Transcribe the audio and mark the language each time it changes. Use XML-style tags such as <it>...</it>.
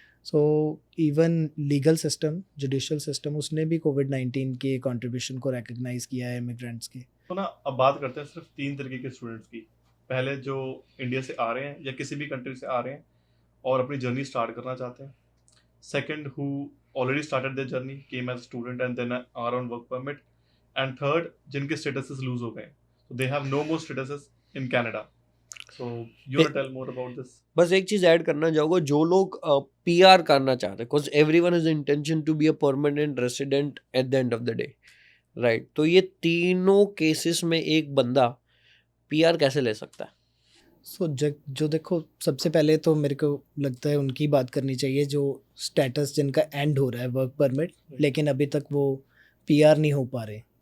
<hi>So even legal system, judicial system, उसने भी कोविड-19 के कंट्रीब्यूशन को रिकग्नाइज किया है इमिग्रेंट्स के. तो ना अब बात करते हैं सिर्फ 3 तरीके के स्टूडेंट्स की. पहले जो इंडिया से आ रहे हैं या किसी भी कंट्री से आ रहे हैं और अपनी जर्नी स्टार्ट करना चाहते हैं.</hi> <en>Second, who already started their journey, came as student and then are on work permit. And third,</en> <hi>जिनके स्टेटसेस लूज हो गए,</hi> <en>so they have no more statuses in Canada. So you want to tell more about this?</en> <hi>बस एक चीज add करना चाहूँगा, जो लोग पीआर करना चाहते हैं,</hi> <en>Because everyone has intention to be a permanent resident at the end of the day, right.</en> <hi>तो ये तीनों केसेस में एक बंदा पीआर कैसे ले सकता है? सो जो देखो, सबसे पहले तो मेरे को लगता है उनकी बात करनी चाहिए जो स्टेटस जिनका एंड हो रहा है वर्क परमिट, लेकिन अभी तक वो पीआर नहीं हो पा रहे.</hi>